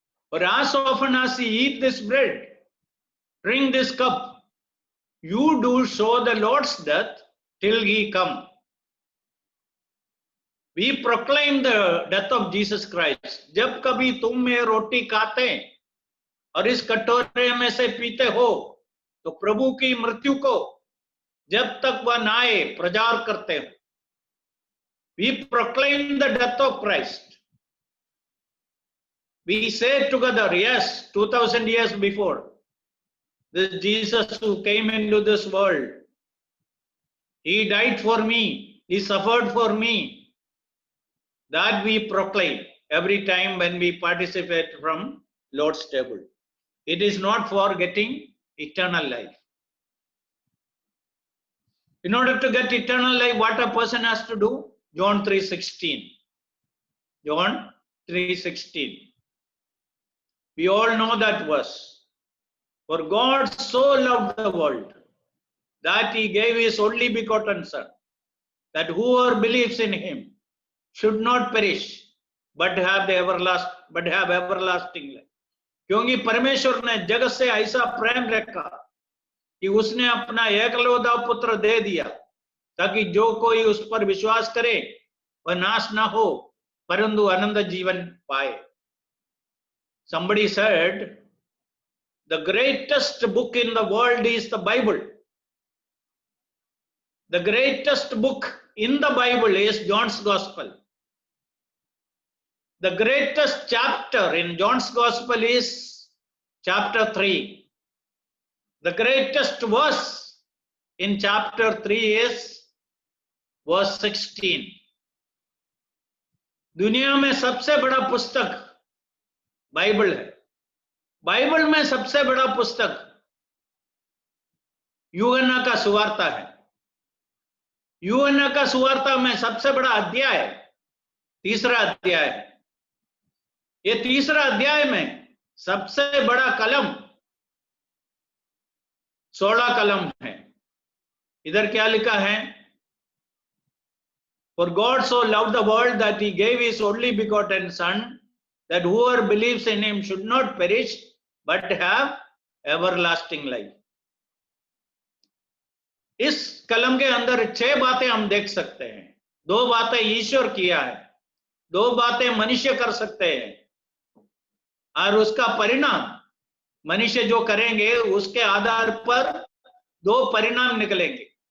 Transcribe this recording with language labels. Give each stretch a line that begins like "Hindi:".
English: For as often as ye eat this bread, drink this cup, you do show the Lord's death till he come. We proclaim the death of Jesus Christ.
Hindi: जब कभी तुम ये रोटी खाते और इस कटोरे में से पीते हो, तो प्रभु की मृत्यु को जब तक वह न आए प्रचार करते हो.
English: We proclaim the death of Christ. We say together, yes, 2000 years before, this Jesus who came into this world, he died for me, he suffered for me. That we proclaim every time when we participate from Lord's table. It is not for getting eternal life. In order to get eternal life, what a person has to do? John 3:16. John 3:16. We all know that verse. For God so loved the world that he gave his only begotten Son, that whoever believes in him should not perish, but have everlasting life.
Hindi: क्योंकि परमेश्वर ने जगत से ऐसा प्रेम रखा कि उसने अपना एकलौता पुत्र दे दिया, ताकि जो कोई उस पर विश्वास करे वह नाश ना हो, परंतु अनंत जीवन पाए.
English: Somebody said, the greatest book in the world is the Bible. The greatest book in the Bible is John's Gospel. The greatest chapter in John's Gospel is chapter 3. The greatest verse in chapter 3 is verse 16.
Hindi: दुनिया में सबसे बड़ा पुस्तक Bible है. Bible में सबसे बड़ा पुस्तक यूहन्ना का सुवार्ता है. यूहन्ना का सुवार्ता में सबसे बड़ा अध्याय तीसरा अध्याय है. ये तीसरा अध्याय में सबसे बड़ा कलम 16 कलम है. इधर क्या लिखा है?
English: For God so loved the world that he gave his only begotten Son, that whoever believes in him should not perish but have everlasting life.
Hindi: इस कलम के अंदर 6 बातें हम देख सकते हैं. 2 बातें ईश्वर किया है, 2 बातें मनुष्य कर सकते हैं, और उसका परिणाम मनुष्य जो करेंगे उसके आधार पर 2 परिणाम निकलेंगे.